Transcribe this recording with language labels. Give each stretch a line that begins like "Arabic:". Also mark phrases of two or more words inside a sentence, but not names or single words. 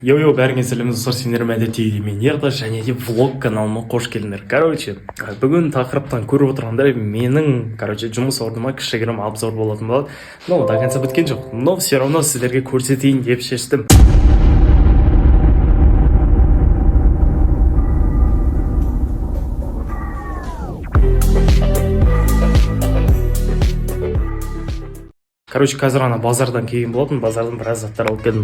Kazakh: Йо-йо, бәріңе сәлем достар, сендер мәдеттегі мен Ерда және де влог каналыма қош келдіңдер. Бүгін тақырыптан көріп отырғандай менің, жұмыс орныма кішігірім обзор болатын болады.
Russian: Но до конца
Kazakh: біткен жоқ.
Russian: Но все равно
Kazakh: сіздерге көрсетейін деп шештім. Қазір ана базардан келген болатын, базардан біраз заттар алып келдім.